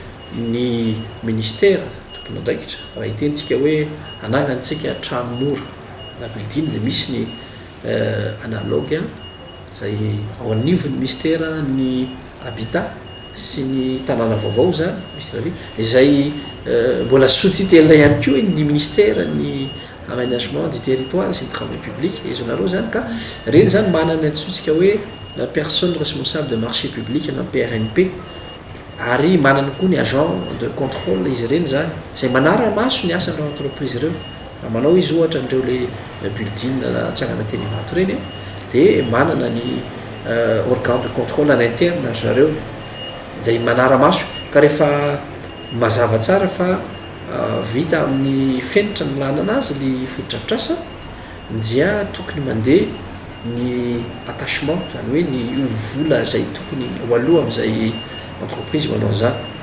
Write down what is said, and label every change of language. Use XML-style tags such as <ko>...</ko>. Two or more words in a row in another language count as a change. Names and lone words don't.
<mg>ny ministère tompona andraikitra raha hitentsika hoe anangantsika trano mora na building dia misy ny analogue zay ao anivon'ny ministère ny habitat sy ny tanàna vaovao zany misy ravi izay mbola sous-titelle ihany koa ny ministère ny</mg> <fr>aménagement du territoire</fr> <mg>sy ny</mg> <fr>travaux publics</fr> <mg>izy nareo zany ka reny zany manana antsointsika hoe</mg> <fr>personne responsable de marché public</fr> <mg>na PRNP ary manana koa ny</mg> <fr>agent de contrôle</fr> <mg>izy ireny zany zay manara-maso ny asan'ireo entreprise ireo raha manao izy ohatra n'ireo le building na tsangana teny vato reny dia manana ny</mg> <fr>organ de contrôle à l'interne</fr> <mg>zareo zay manara-maso ka rehefa mazava tsara fa vita amin'ny fenitra milana anazy ny fotodrafitrasa dia tokony mandeha ny attachement zany hoe ny vola zay tokony ho aloha amin'izay entreprise manao zany</mg>